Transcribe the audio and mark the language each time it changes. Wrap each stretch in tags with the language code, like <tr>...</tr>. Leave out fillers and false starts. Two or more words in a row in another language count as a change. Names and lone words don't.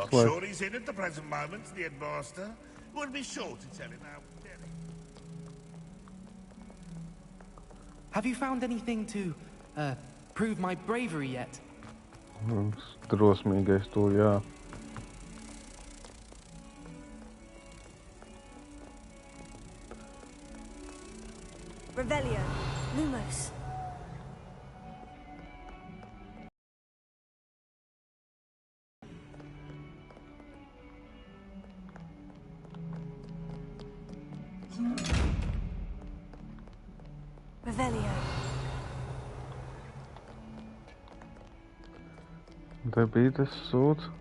<lv>atslēgt.</lv> <en>sure he's in at the present moment, the headmaster. We'll be sure to tell him how. Have you found anything to, prove my bravery yet?</en> <lv>Drosmīgais to, jā.</lv> <la>Revelio. Lumos. Revelio.</la> <lv>Te bija tas sūds.</lv>